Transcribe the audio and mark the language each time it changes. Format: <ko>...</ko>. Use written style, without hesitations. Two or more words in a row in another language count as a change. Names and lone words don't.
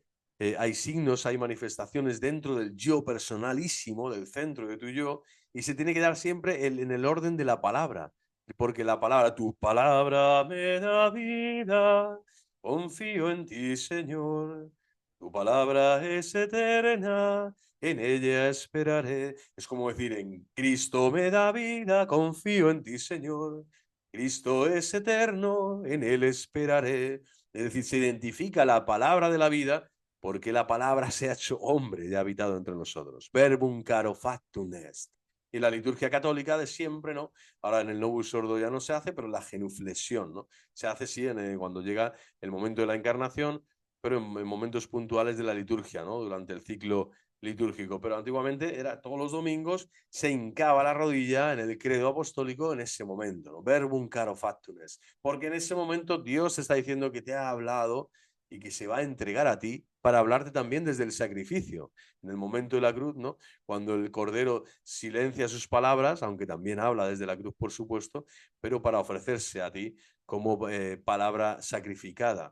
<es>Hay signos, hay manifestaciones dentro del yo personalísimo, del centro de tu yo, y se tiene que dar siempre en el orden de la palabra, porque la palabra, tu palabra me da vida, confío en ti, Señor, tu palabra es eterna, en ella esperaré. Es como decir, en Cristo me da vida, confío en ti, Señor, Cristo es eterno, en él esperaré. Es decir, se identifica la palabra de la vida porque la palabra se ha hecho hombre y ha habitado entre nosotros.</es> <la>Verbum caro factum est.</la> <es>Y la liturgia católica de siempre, ¿no? Ahora en el Novus Ordo ya no se hace, pero la genuflexión, ¿no? Se hace sí cuando llega el momento de la encarnación, pero en momentos puntuales de la liturgia, ¿no? Durante el ciclo litúrgico. Pero antiguamente era todos los domingos, se hincaba la rodilla en el credo apostólico en ese momento, ¿no?</es> <la>Verbum caro factum est.</la> <es>Porque en ese momento Dios está diciendo que te ha hablado y que se va a entregar a ti para hablarte también desde el sacrificio. En el momento de la cruz, ¿no? Cuando el Cordero silencia sus palabras, aunque también habla desde la cruz, por supuesto, pero para ofrecerse a ti como palabra sacrificada.</es>